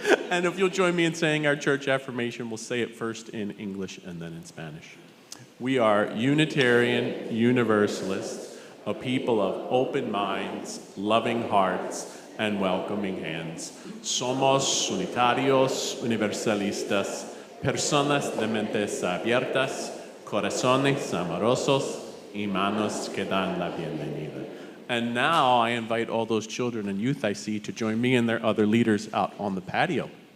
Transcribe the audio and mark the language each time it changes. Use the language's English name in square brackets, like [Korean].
[English] And if you'll join me in saying our church affirmation, we'll say it first in English and then in Spanish. We are Unitarian Universalists, a people of open minds, loving hearts, and welcoming hands. [Spanish] Somos unitarios, universalistas, personas de mentes abiertas, corazones amorosos, y manos que dan la bienvenida. [English] And now I invite all those children and youth I see to join me and their other leaders out on the patio.